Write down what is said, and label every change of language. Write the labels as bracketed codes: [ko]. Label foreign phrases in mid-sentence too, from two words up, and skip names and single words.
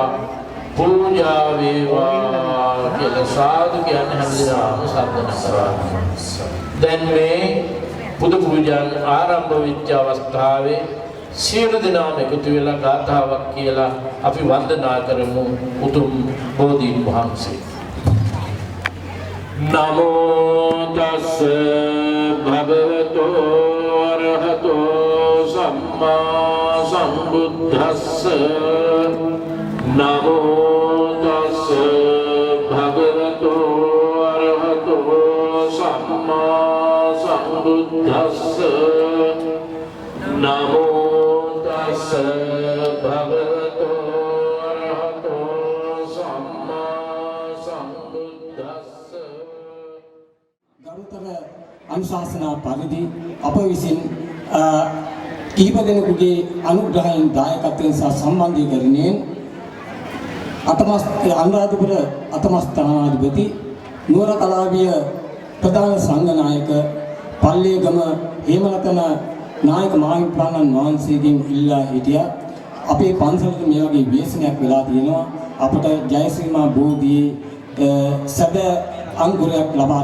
[si] පූජා වේවා කියලා සාදු කියන්නේ හැමදාම සාධන කරා. දැන් මේ පුද පූජාන් ආරම්භ වෙච්ච අවස්ථාවේ සියලු දෙනාම එකතු වෙලා ගාථාවක් කියලා අපි වන්දනා කරමු උතුම් බෝධීන් වහන්සේ. [pi] නමෝ තස්ස භගවතෝ අරහතෝ සම්මා සම්බුද්දස්ස නමෝ තස්ස භගවතෝ අරහතෝ සම්මා සම්බුද්දස්ස නමෝ තස්ස භගවතෝ අරහතෝ සම්මා සම්බුද්දස්ස. [si] ගරුතර අනුශාසනා පරිදි අප විසින් කීප දෙනෙකුගේ අනුග්‍රහයෙන් දායකත්වයෙන් සහ සම්බන්ධීකරණයෙන් අනුරාධපුර අතමස්ථානාධිපති නුවර කලාවිය ප්‍රධාන සංඝනායක පල්ලේගම හේමරතන නායක මාහිමිපාණන් වහන්සේගෙන් ඉල්ලා හිටියා අපේ පන්සලට මේ වගේ ව්‍යසනයක් වෙලා තියෙනවා අපට ජයශ්‍රීමා බෝධියේ සැබෑ අංකුරයක් ලබා